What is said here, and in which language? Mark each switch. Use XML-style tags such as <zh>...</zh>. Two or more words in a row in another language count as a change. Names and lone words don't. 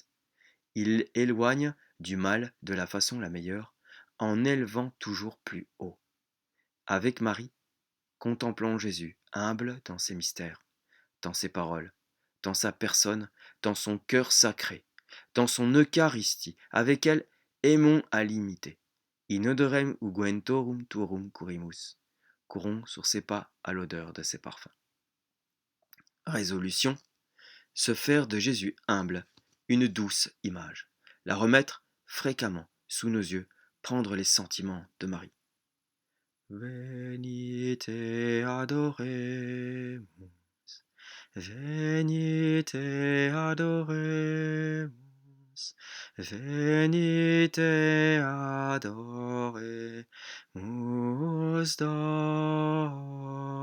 <fr>Il éloigne du mal de la façon la meilleure, en élevant toujours plus haut. Avec Marie, contemplons Jésus, humble dans ses mystères, dans ses paroles, dans sa personne, dans son cœur sacré, dans son Eucharistie. Avec elle, aimons à l'imiter.</fr> <la>In odorem unguentorum tuorum curimus.</la> <fr>Courons sur ses pas à l'odeur de ses parfums. Résolution: se faire de Jésus humble une douce image, la remettre fréquemment sous nos yeux, prendre les sentiments de Marie.</fr> <la>Venite adoremus, venite adoremus, venite adoremus Domum.</la>